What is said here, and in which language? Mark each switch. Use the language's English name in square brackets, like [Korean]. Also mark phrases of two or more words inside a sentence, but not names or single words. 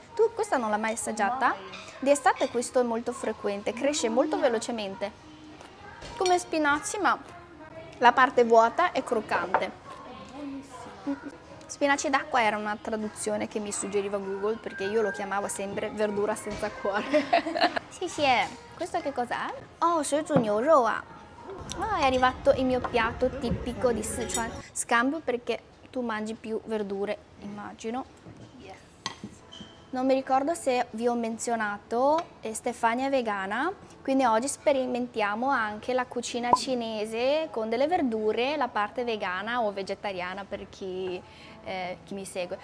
[Italian] Tu questa non l'hai mai assaggiata? Di estate questo è molto frequente, cresce molto velocemente. Come spinaci, ma la parte vuota è croccante. Buonissimo. Spinaci d'acqua era una traduzione che mi suggeriva Google perché io lo chiamavo sempre verdura senza cuore. Sì, questo che cos'è? [Chinese] Oh, 水煮牛肉啊. [Italian] È arrivato il mio piatto tipico di Sichuan. Scambio perché tu mangi più verdure, immagino. Non mi ricordo se vi ho menzionato, Stefania è vegana, quindi oggi sperimentiamo anche la cucina cinese con delle verdure, la parte vegana o vegetariana per chi mi segue.